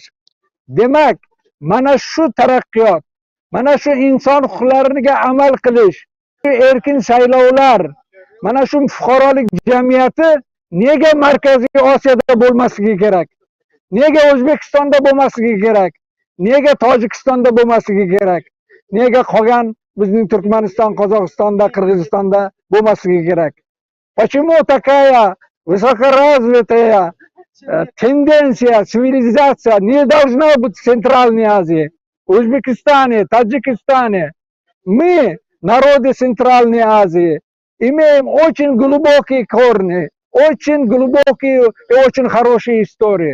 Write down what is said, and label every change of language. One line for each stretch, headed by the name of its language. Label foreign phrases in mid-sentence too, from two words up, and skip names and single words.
Uzbek: Demak, mana shu taraqqiyot, mana shu inson huquqlariga amal qilish, erkin saylovlar, mana shu fuqarolik jamiyati nega Markaziy Osiyoda bo'lmasligi kerak? Nega O'zbekistonda bo'lmasligi kerak? Nega Tojikistonda bo'lmasligi kerak? Nega qolgan bizning Turkmaniston, Qozog'istonda, Qirg'izistonda bo'lmasligi kerak?
Russian: Почему такая высокоразвитая тенденция, цивилизация не должна быть в Центральной Азии, Узбекистане, Таджикистане? Мы, народы Центральной Азии, имеем очень глубокие корни, очень глубокие и очень хорошие истории.